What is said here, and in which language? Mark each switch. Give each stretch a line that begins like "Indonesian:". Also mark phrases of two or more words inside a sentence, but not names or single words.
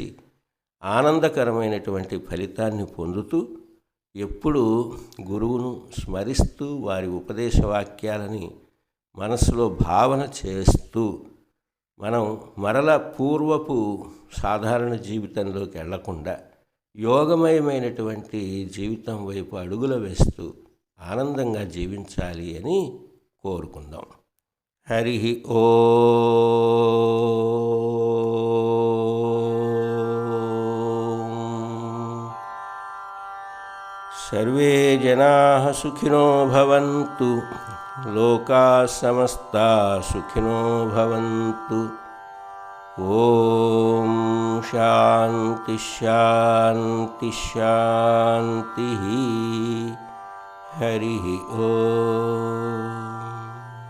Telugu: ఆనందకరమైనటువంటి ఫలితాన్ని పొందుతూ ఎప్పుడు గురువును స్మరిస్తూ వారి ఉపదేశ వాక్యాలని మనసులో భావన చేస్తూ మనం మరల పూర్వపు సాధారణ జీవితంలోకి వెళ్లకుండా యోగమయమైనటువంటి జీవితం వైపు అడుగులు వేస్తూ ఆనందంగా జీవించాలి అని కోరుకుందాం.
Sanskrit: హరి సర్వే జనాః సుఖినో భవంతు, లోకాః సమస్తాః సుఖినో భవంతు. ఓం శాంతి శాంతి శాంతి. హరి ఓం.